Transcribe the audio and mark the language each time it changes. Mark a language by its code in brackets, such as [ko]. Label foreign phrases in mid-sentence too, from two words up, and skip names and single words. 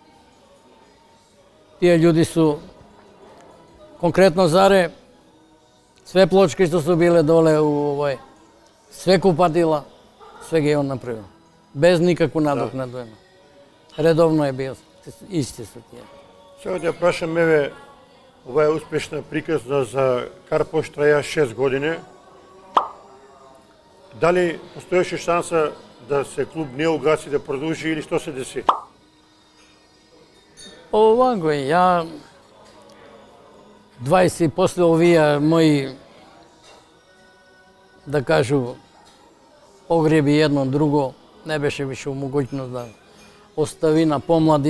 [sr] Tije ljudi su, konkretno Zare, Sve pločke što su bile dole u sve kupatila, sve ga je on napravio. Bez nikakvu nadoknadu. Redovno je bio, isti su tije. [mk] Сега да прашам, ова е успешна приказна за Карпош, траја 6 години. Дали постоеше шанса да се клуб не угаси, да продолжи или што се деси? Овако е, ја 20 после овие мои, да кажу, погреби едно друго, не беше више умогуќност да остави на помлади.